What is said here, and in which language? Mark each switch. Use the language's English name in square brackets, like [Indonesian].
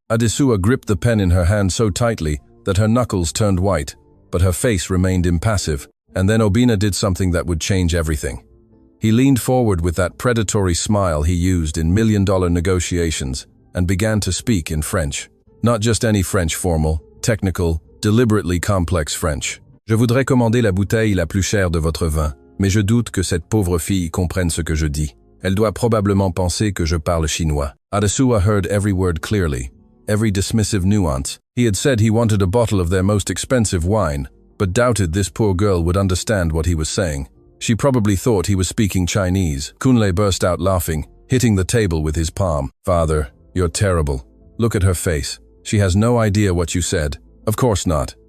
[English] Adesua gripped the pen in her hand so tightly that her knuckles turned white, but her face remained impassive, and then Obina did something that would change everything. He leaned forward with that predatory smile he used in million-dollar negotiations and began to speak in French. Not just any French formal, technical, deliberately complex French. [French] "Je voudrais commander la bouteille la plus chère de votre vin, mais je doute que cette pauvre fille comprenne ce que je dis. Elle doit probablement penser que je parle chinois." [English] Adesua heard every word clearly, every dismissive nuance. He had said he wanted a bottle of their most expensive wine, but doubted this poor girl would understand what he was saying. She probably thought he was speaking Chinese. Kunle burst out laughing, hitting the table with his palm. "Father, you're terrible. Look at her face. She has no idea what you said." "Of course not."